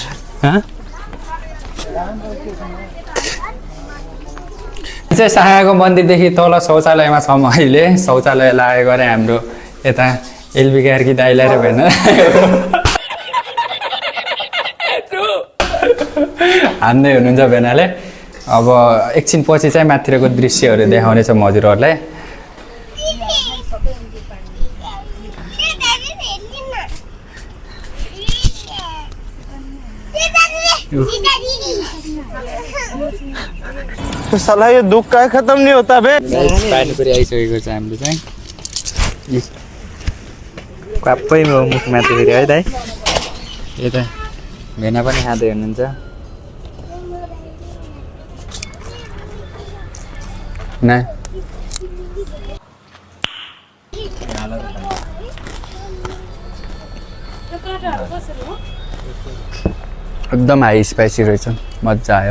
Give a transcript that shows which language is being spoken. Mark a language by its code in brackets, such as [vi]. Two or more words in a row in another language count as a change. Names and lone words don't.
[ne] चाहिँ साँगाको मन्दिरदेखि तल शौचालयमा छौँ अहिले। शौचालय लागेको अरे हाम्रो यता एलबी कार्की दाइलाई र भेना हान्दै हुनुहुन्छ भेनाले। अब एकछिन पछि चाहिँ माथिको दृश्यहरू देखाउने छौँ हजुरहरूलाई। [hi] साला ये दुख का खत्म नहीं होता बे। [ne] पानीपुरी आइसकेको छ हाम्रो चाहिँ। क्वाप्पै मुखमा फेरि है दाइ। यता भेना पनि खाँदै हुनुहुन्छ। ना एकदम [en] high spicy [ne] रहेछ, मजा आयो।